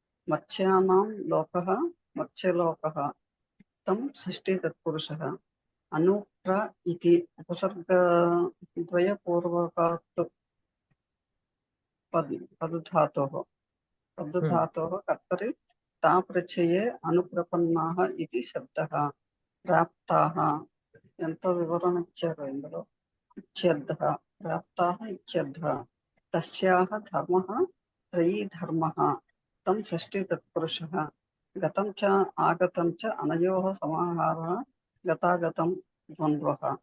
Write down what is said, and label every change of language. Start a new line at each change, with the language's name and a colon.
Sanskrit: मत्स्यानां लोकः मत्स्यलोकः तं षष्ठी तत्पुरुषः. अनुप्र इति उपसर्गद्वयपूर्वकात् पदधातोः कर्तरि ताप्रत्यये अनुप्रपन्नाः इति शब्दः.
Telugu: प्राप्ताः ఎంతో వివరణ ఇచ్చారు ఇందులో.
Sanskrit: ఇత్యర్థः प्राप्ताः इत्यर्थः. तस्याः धर्मः त्रयी धर्मः तं षष्ठी तत्पुरुषः. गतं च आगतं च अनयोः समाहारः गतागतं द्वन्द्वः.